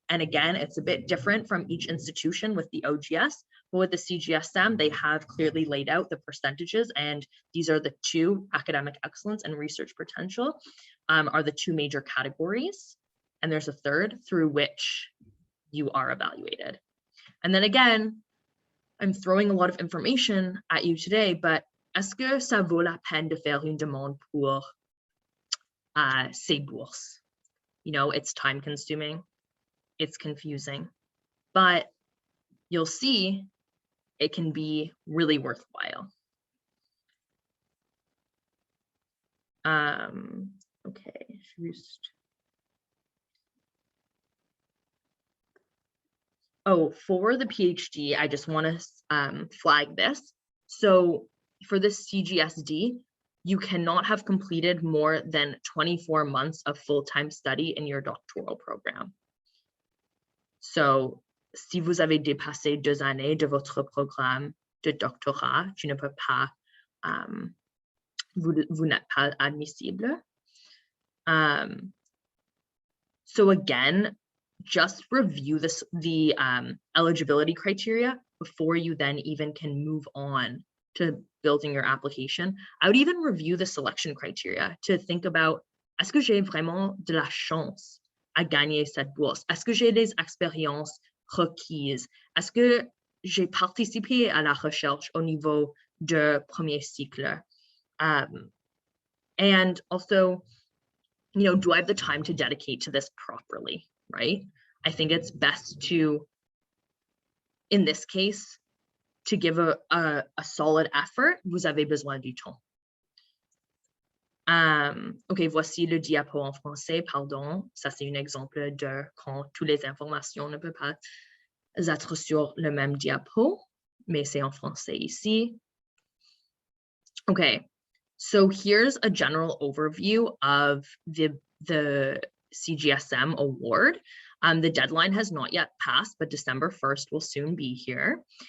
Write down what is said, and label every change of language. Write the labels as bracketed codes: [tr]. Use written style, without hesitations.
[en] And again, it's a bit different from each institution with the OGS, but with the Cgsm, they have clearly laid out the percentages, and these are the two: academic excellence and research potential are the two major categories. And there's a third through which you are evaluated. And then again, I'm throwing a lot of information at you today, but [fr] est-ce que ça vaut la peine de faire une demande pour ces bourses? [en] You know, it's time consuming, it's confusing, but you'll see it can be really worthwhile. Okay, just. Oh, for the PhD, I just want to flag this. So for the CGSD, you cannot have completed more than 24 months of full-time study in your doctoral program. So [fr] si vous avez dépassé 2 années de votre programme de doctorat, tu ne peux pas, vous n'êtes pas admissible. [en] So again, just review the eligibility criteria before you then even can move on to building your application. I would even review the selection criteria to think about, [fr] est-ce que j'ai vraiment de la chance à gagner cette bourse? Est-ce que j'ai des expériences requises? Est-ce que j'ai participé à la recherche au niveau de premier cycle? [en] And also, do I have the time to dedicate to this properly, right? I think it's best to, in this case, to give a solid effort, [fr] vous avez besoin du temps. OK, voici le diapo en français, pardon. Ça, c'est un exemple de quand toutes les informations ne peuvent pas être sur le même diapo, mais c'est en français ici. [en] Okay, so here's a general overview of the Cgsm award. The deadline has not yet passed, but December 1st will soon be here.